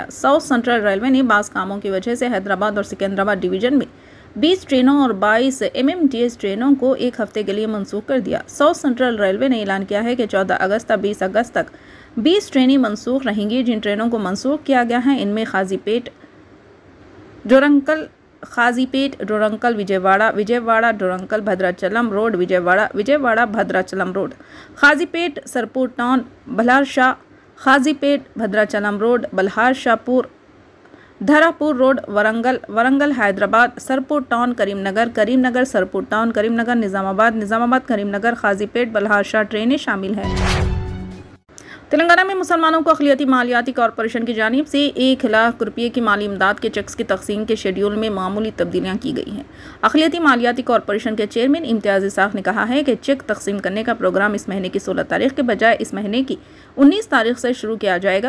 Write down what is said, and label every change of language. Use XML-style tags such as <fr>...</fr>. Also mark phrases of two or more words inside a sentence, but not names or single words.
<ur>ساؤتھ سینٹرل ریلوے نے 22 کاموں کی وجہ سے حیدرآباد اور سکندرآباد ڈویژن میں 20 ٹرینوں اور 22 MMTS ٹرینوں کو ایک ہفتے کے لیے منسوخ کر دیا. ساؤتھ سینٹرل ریلوے نے اعلان کیا ہے کہ 14 اگست سے 20 اگست تک 20 ٹرینیں منسوخ رہیں گی. جن ٹرینوں کو منسوخ کیا گیا ہے ان میں قاضی پیٹ ڈورنکل وجے واڑہ ڈورنکل بھدراچلم روڈ وجے واڑہ بھدراچلم روڈ، قاضی پیٹ سرپور ٹاؤن بلہارشاہ، قاضی پیٹ بھدراچلم روڈ بلہارشاہ پور دھراپور روڈ ورنگل حیدرآباد، سرپور ٹاؤن کریم نگر سرپور ٹاؤن کریم نگر، نظام آباد کریم نگر، قاضی پیٹ بلہارشاہ ٹرینیں شامل ہیں. تلنگانہ میں مسلمانوں کو اقلیتی مالیاتی کارپوریشن کی جانب سے 1 لاکھ روپے کی مالی امداد کے چیکس کی تقسیم کے شیڈول میں معمولی تبدیلیاں کی گئی ہیں. اقلیتی مالیاتی کارپوریشن کے چیئرمین امتیاز اسحاق نے کہا ہے کہ چیک تقسیم کرنے کا پروگرام اس مہینے کی 16 تاریخ کے بجائے اس مہینے کی 19 تاریخ سے شروع کیا جائے گا.</ur>